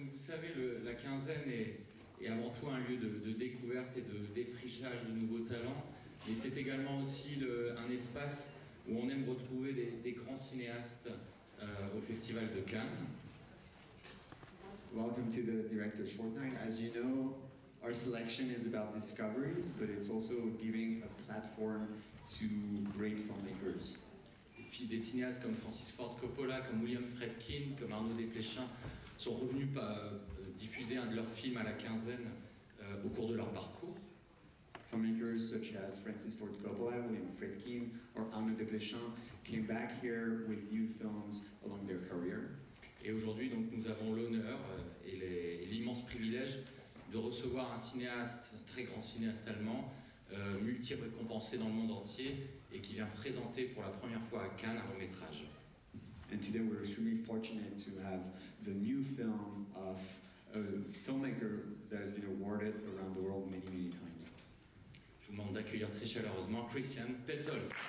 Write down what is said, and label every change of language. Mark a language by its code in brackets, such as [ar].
[fr] savez, la Quinzaine est avant tout un lieu de découverte et de défrichage de nouveaux talents, mais c'est également aussi un espace où on aime retrouver des grands cinéastes au Festival de Cannes. [en] Welcome to the Directors Fortnight. As you know, our selection is about discoveries, but it's also giving a platform to great filmmakers. [fr] Des cinéastes comme Francis Ford Coppola, comme William Friedkin, comme Arnaud Desplechin sont revenus diffuser un de leurs films à la Quinzaine au cours de leur parcours. [en] Filmmakers such as Francis Ford Coppola, William Friedkin, or Arnaud Desplechin came back here with new films along their career. [fr] Et aujourd'hui, donc, nous avons l'honneur et l'immense privilège de recevoir un cinéaste, un très grand cinéaste allemand, multi-récompensé dans le monde entier et qui vient présenter pour la première fois à Cannes un long métrage. [en] And today we're extremely fortunate to have the new film of a filmmaker that has been awarded around the world many, many times. [fr] Je vous demande d'accueillir très chaleureusement Quinzaine Petzold.